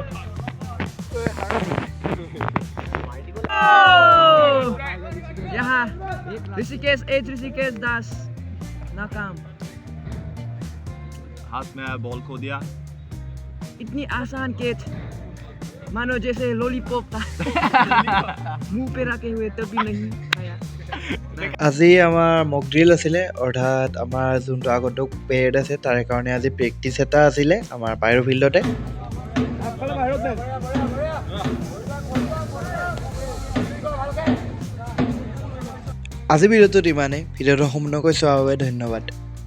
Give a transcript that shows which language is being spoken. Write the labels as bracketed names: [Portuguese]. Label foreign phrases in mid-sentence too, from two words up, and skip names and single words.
[Hindi] यहाँ ऋषिकेश एज ऋषिकेश दास नाकाम हाथ में बॉल खो दिया इतनी आसान कैच मानो जैसे लॉलीपॉप था मुंह पे रखे हुए तभी नहीं खाया [Assamese] আজি আমাৰ [English] mock drill [Assamese] আছিলে অৰ্থাৎ আমাৰ যোনটো আগন্তুক পেৰিয়ড আছে তাৰে কাৰণে আজি প্ৰেক্টিচ এটা আছিলে আমাৰ পাইৰো ফিল্ডতে আজি ভিডিঅ'টোত ইমানেই ভিডিঅ'টো সম্পূৰ্ণকৈ চোৱাৰ বাবে ধন্যবাদ